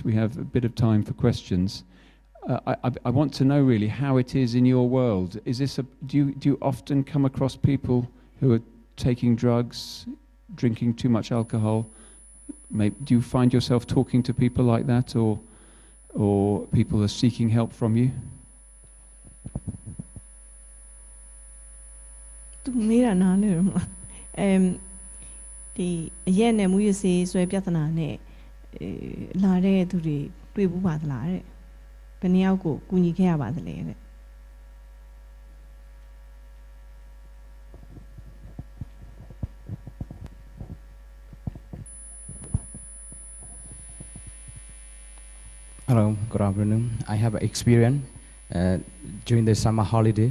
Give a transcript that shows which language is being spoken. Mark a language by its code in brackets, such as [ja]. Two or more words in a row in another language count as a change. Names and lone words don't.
[en] We have a bit of time for questions. I want to know really how it is in your world. Is this do you often come across people who are taking drugs, drinking too much alcohol? Do you find yourself talking to people like that, or people are seeking help from you? [my] သူမေးတာနားလဲတော့မဒီအရက်နဲ့မူရစေးဆွဲပြဿနာနဲ့လာတဲ့သူတွေတွေ့ဘူးပါသလားတဲ့ဘယ်နှယောက်ကိုကူညီခဲ့ရပါသလဲတဲ့ [en] Hello, good afternoon. I have an experience during the summer holiday.